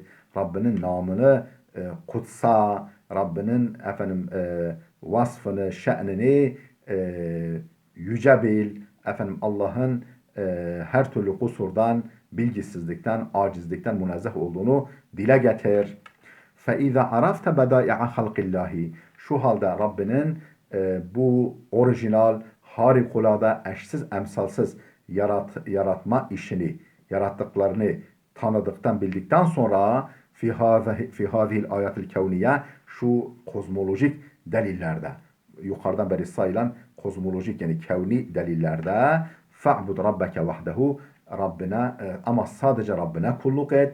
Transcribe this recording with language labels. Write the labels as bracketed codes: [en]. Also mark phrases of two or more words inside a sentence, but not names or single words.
[tr] Rabbinin namını kutsa. Rabbinin vasfını, şe'nini yüce bil, Allah'ın her türlü kusurdan, bilgisizlikten, acizlikten münezzeh olduğunu dile getir. [ar] فَاِذَا عَرَفْتَ بَدَائِعَ خَلْقِ اللّٰهِ [tr] Şu halde Rabbinin bu orijinal, harikulade, eşsiz, emsalsız yaratma işini, yarattıklarını tanıdıktan, bildikten sonra [ar] في هذه الآيات الكونية [tr] şu kozmolojik delillerde, yukarıdan beri sayılan kozmolojik yani kevni delillerde [ar] فاعبد ربك وحده [tr] Rabbine ama sadece Rabbine kulluk et.